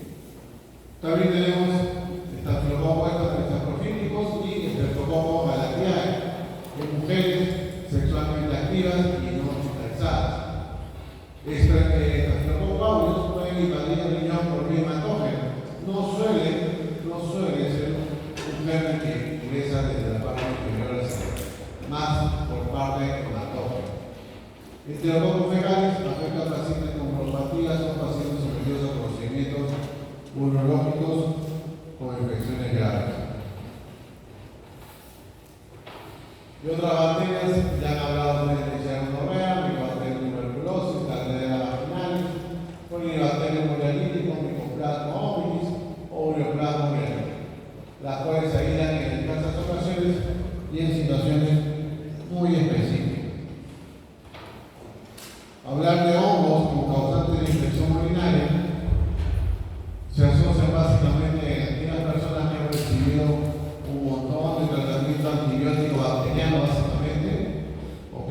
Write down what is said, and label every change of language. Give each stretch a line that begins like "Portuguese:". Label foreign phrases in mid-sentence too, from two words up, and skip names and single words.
Spanish: También tenemos Staphylococcus profílicos y Staphylococcus galactiae en mujeres sexualmente activas y no hospitalizadas. Staphylococcus aureus pueden invadir el riñón por vía hematógena. No suele ser un germen que ingresa desde la parte inferior de la salud, más por parte hematógena. Enterococcus fecalis afecta a pacientes con neuropatías o pacientes sometidos a procedimientos urológicos con infecciones graves. Y otras bacterias, ya han hablado de Klebsiella gonorrhea, Mycobacterium tuberculosis, Candida vaginalis, Corynebacterium ureolítico, Mycoplasma hominis o Ureoplasma ureolítico, las cuales se aíslan en escasas ocasiones y en situaciones muy específicas. Hablar de hongos como causantes de infección urinaria se asocia básicamente a aquellas personas que han recibido un montón de tratamiento antibiótico bacteriano, básicamente, ¿ok?